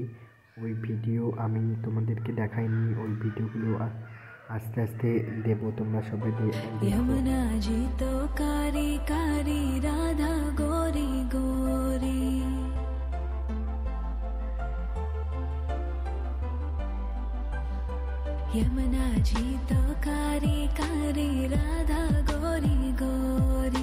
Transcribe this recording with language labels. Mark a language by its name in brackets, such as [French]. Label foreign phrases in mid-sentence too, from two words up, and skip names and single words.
[Bangla] ওই ভিডিও আমি তোমাদেরকে দেখাইনি, ওই ভিডিওগুলো আস্তে আস্তে দেবো, তোমরা সবাই [Hindi] यमुना जी तो कारी कारी राधा गोरी गोरी। यमुना जी तो कारी कारी राधा गोरी गोरी।